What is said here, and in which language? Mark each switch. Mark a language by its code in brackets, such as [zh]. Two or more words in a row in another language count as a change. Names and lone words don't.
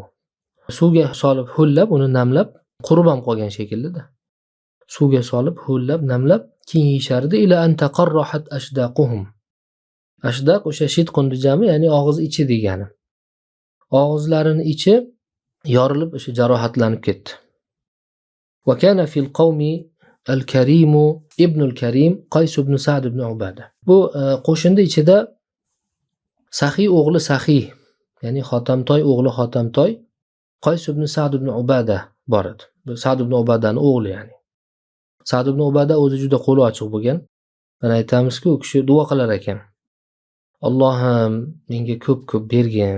[uz] Suvga solib ho'llab, uni namlab, qurib ham qolgan shekilda. Suvga solib, ho'llab, namlab, keyin yeyishardi [ar] إلى أن تقرحت أشداقهم. [uz] Ashdaq o'sha shit qundi jami, ya'ni og'iz ichi degani. Og'izlarining ichi yorilib o'sha jarohatlanib ketdi. [ar] وكان في القوم الكريم بن الكريم قيس بن سعد بن عبادة. [uz] Bu qo'shinning ichida Saxiy o'g'li Saxiy, ya'ni Xotamtoy o'g'li Xotamtoy, Qays ibn Sa'd ibn Ubada bor edi. Bu Sa'd ibn Ubadaning o'g'li ya'ni. Sa'd ibn Ubada o'zi juda qo'li ochiq bo'lgan. Mana aytamizku, u kishi duo qilar ekan. Allohim menga ko'p bergin.